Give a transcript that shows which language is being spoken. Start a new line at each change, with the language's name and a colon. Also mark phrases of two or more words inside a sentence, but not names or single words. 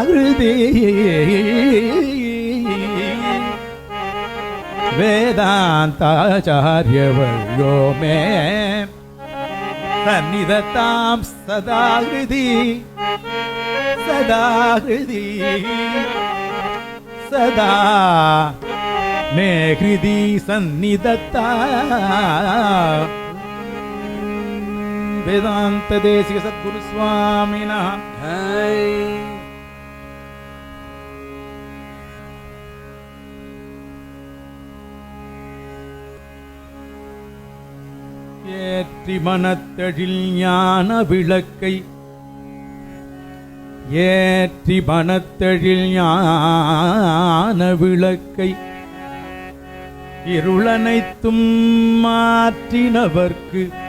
Sanskrit: हृदि वेदांताचार्य वर्यो मे सन्निधत्तां सदा हृदि सदा मे हृदि सन्निधत्ता वेदांत देशिक सद्गुरु स्वामिनः जय।
Tamil: ஏற்றி மனத்தழில் ஞான விளக்கை ஏற்றி மனத்தழில் ஞான விளக்கை இருளனைத்தும் மாற்றினவர்க்கு